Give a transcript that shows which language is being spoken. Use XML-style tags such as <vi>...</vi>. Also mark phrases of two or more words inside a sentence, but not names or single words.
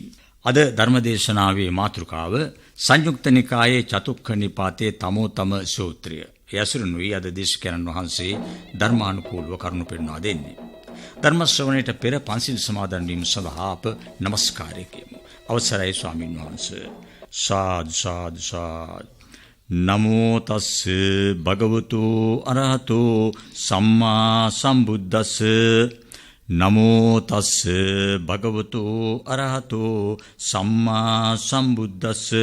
<si>අද ධර්ම දේශනාවේ මාතෘකාව සංයුක්ත නිකායේ චතුක්ඛ නිපාතයේ තමෝතම සූත්‍රය. යසුරුනුයි අද දේශකයන්න් වහන්සේ ධර්මානුකූලව කරුණු පෙන්වා දෙන්නේ. ධර්ම ශ්‍රවණයට පෙර පන්සිල් සමාදන් වීම සඳහා අප নমස්කාරය කියමු. අවසරයි ස්වාමින් වහන්සේ.</si> <pi>සාදු සාදු සාදු. නමෝ තස්ස භගවතු අරහතෝ සම්මා සම්බුද්දස්ස. නමෝ තස්ස භගවතු අරහතෝ සම්මා සම්බුද්දස්ස.</pi>